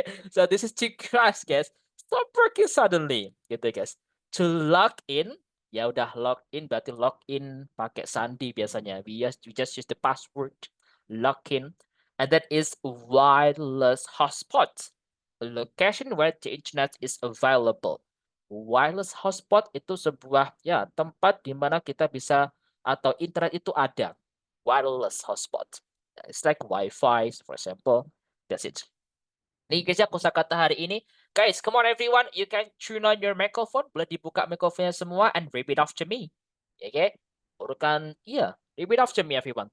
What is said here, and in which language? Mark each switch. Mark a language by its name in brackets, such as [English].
[English] So this is to crash guys, stop working suddenly gitu guys. To log in, [Indonesian] ya udah log in berarti log in pakai sandi biasanya. [English] We just use the password, log in. And that is wireless hotspot, a location where the internet is available. [Indonesian] Wireless hotspot itu sebuah ya tempat di mana kita bisa atau internet itu ada. [English] Wireless hotspot. It's like Wi-Fi, for example. That's it. [Indonesian] Nih guys ya kosakata hari ini. [English] Guys, come on everyone. You can tune on your microphone. [Indonesian] Boleh dibuka mikrofonnya semua [English] and repeat after me. Okay? Urukan, iya. Repeat after me everyone.